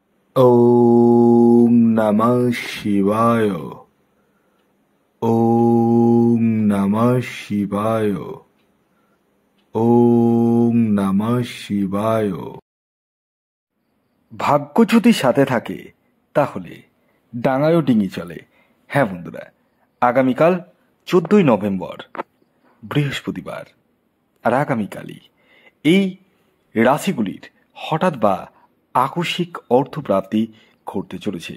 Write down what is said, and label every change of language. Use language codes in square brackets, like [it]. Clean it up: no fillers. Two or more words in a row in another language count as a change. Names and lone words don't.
[sa] ওম নমঃ শিবায়। ওম নমঃ শিবায়। ওম নমঃ শিবায়। [bn] ভাগ্য যদি সাথে থাকে তাহলে ডাঙায়ও ডিঙি চলে। হ্যাঁ বন্ধুরা, আগামীকাল 14ই নভেম্বর বৃহস্পতিবার, আর আগামীকালই এই রাশিগুলির হঠাৎ বা আকস্মিক অর্থপ্রাপ্তি ঘটতে চলেছে।